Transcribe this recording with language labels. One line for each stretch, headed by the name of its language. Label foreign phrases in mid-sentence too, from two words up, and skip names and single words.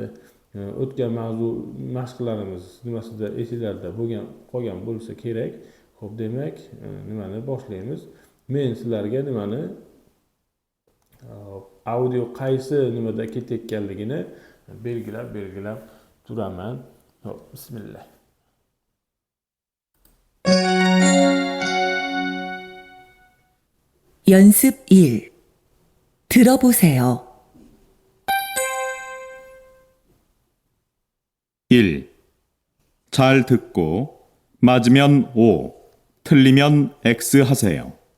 Uzbek: O'tgan mavzu mashqlarimiz nimasida esinglarda qolgan bo'lsa kerak. Xo'p, demak, nimani boshlaymiz. Men sizlarga nimani audio qaysi nimada ketayotganligini belgilab turaman. Xo'p, bismillah.
Korean: 연습 1. 들어보세요. 1. 잘 듣고 맞으면 O, 틀리면 X 하세요.